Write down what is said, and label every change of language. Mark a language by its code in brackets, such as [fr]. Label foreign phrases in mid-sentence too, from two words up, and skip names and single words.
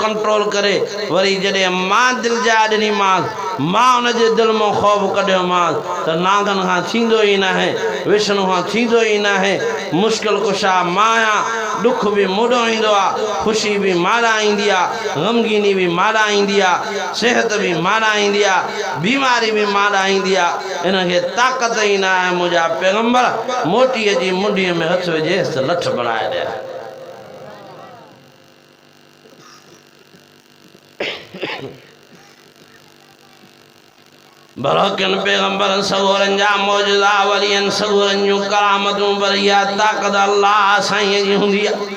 [sd] कंट्रोल करे वरी जॾहिं मां दिलि जाइ ॾिनीमांसि मां उनजे दिलि मां ख़ौफ़ कढियोमांसि त नांगनि खां थींदो ई न आहे विष्णु खां थींदो ई न आहे मुश्किल कुशा मां आहियां दुख भी मोड़ो ईंदो आहे ख़ुशी भी मारा ईंदी आहे ग़मगीनी भी मारा ईंदी आहे सिहत भी मारा ईंदी आहे बीमारी भी मारा ईंदी आहे इनखे ताक़त ई न आहे मुंहिंजा पैगंबर मोटीअ जी मुंडीअ में हथ विझेसि त लठ बणाए ॾिया बरकिन पैगंबरन सगोरन जा मौजूदा वलियन सगोरन जूं करामतूं पर इहा ताक़त अल्लाह साईं जी हूंदी आहे